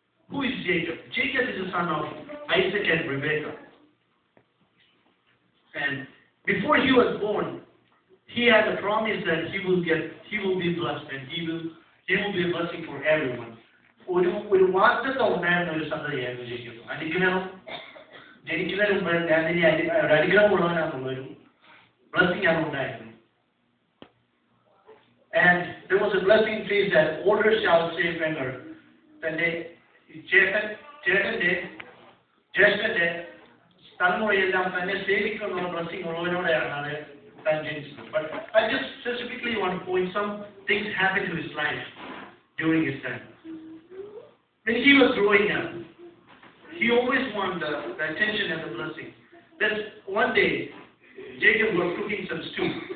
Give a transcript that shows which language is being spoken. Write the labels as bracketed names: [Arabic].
[English] Who is Jacob? Jacob is the son of Isaac and Rebekah. And before he was born, he had a promise that he will be blessed and he will be a blessing for everyone. [Malayalam] ഒരു വാഗ്ദത്തം ഉണ്ടായിരുന്ന ഒരു സന്തതിയായിരുന്നു Jacob. അനുഗ്രഹം ജനിക്കുന്നതിന് മുമ്പ് ഒരു അനുഗ്രഹമുള്ളവനാണെന്നുള്ളൊരു blessing ആണ് ഉണ്ടായിരുന്നു. [English] And there was a blessing says that older shall save younger. [Malayalam] തന്റെ ചേട്ടന്റെ ജ്യേഷ്ഠന്റെ തലമുറയെല്ലാം തന്നെ സേവിക്കുന്ന ബ്ലസ്സിംഗ് ഉള്ളവനോടെയാണ് അത് താൻ ജനിച്ചത്. [English] But I just specifically want to point some things happened to his life during his time. When he was growing up, he always wanted the attention and the blessing. Then one day, Jacob was cooking some stew.